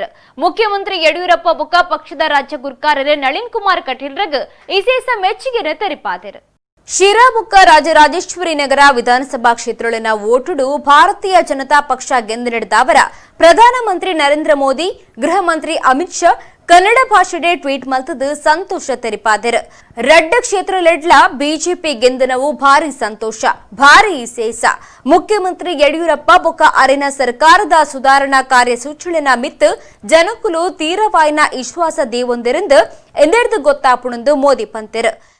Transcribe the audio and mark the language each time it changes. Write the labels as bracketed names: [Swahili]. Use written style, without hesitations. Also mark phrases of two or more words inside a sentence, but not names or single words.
[Tulu] ಮುಖ್ಯಮಂತ್ರಿ ಯಡಿಯೂರಪ್ಪ ಬೊಕ್ಕ ಪಕ್ಷದ ರಾಜ್ಯ ಗುರ್ಕಾರರೆ ನಳಿನ್ ಕುಮಾರ್ ಕಟೀಲ್ರಗ್ ಇಸೇಸ ಮೆಚ್ಚುಗೆನ ತೆರಿಪಾದರು. ಶಿರಾಬೊಕ್ಕ ರಾಜರಾಜೇಶ್ವರಿ ನಗರ ವಿಧಾನಸಭಾ ಕ್ಷೇತ್ರಗಳನ್ನ ಓಟುಡು ಭಾರತೀಯ ಜನತಾ ಪಕ್ಷ ಗೆದ್ದು ನಡೆದವರ ಪ್ರಧಾನಮಂತ್ರಿ ನರೇಂದ್ರ ಮೋದಿ ಗೃಹ ಮಂತ್ರಿ ಅಮಿತ್ ಶಾ ಕನ್ನಡ ಭಾಷೆಡೆ ಟ್ವೀಟ್ ಮಲ್ತದು ಸಂತೋಷ ತೆರಿಪಾದರು. ರಡ್ಡ ಕ್ಷೇತ್ರಲೆಡ್ಲ ಬಿಜೆಪಿ ಗೆಂದನವು ಭಾರಿ ಸಂತೋಷ, ಭಾರಿ ಸೇಸ. ಮುಖ್ಯಮಂತ್ರಿ ಯಡಿಯೂರಪ್ಪ ಬೊಕ್ಕ ಅರೆನ ಸರ್ಕಾರದ ಸುಧಾರಣಾ ಕಾರ್ಯಸೂಚಿಗಳನ್ನ ಮಿತ್ತು ಜನಕುಲು ತೀರವಾಯಿನ ವಿಶ್ವಾಸ ದೇವೊಂದರಿಂದ ಎಂದೆಡ್ದು ಗೊತ್ತಾಪುಣಂದು ಮೋದಿ ಪಂತೆರು.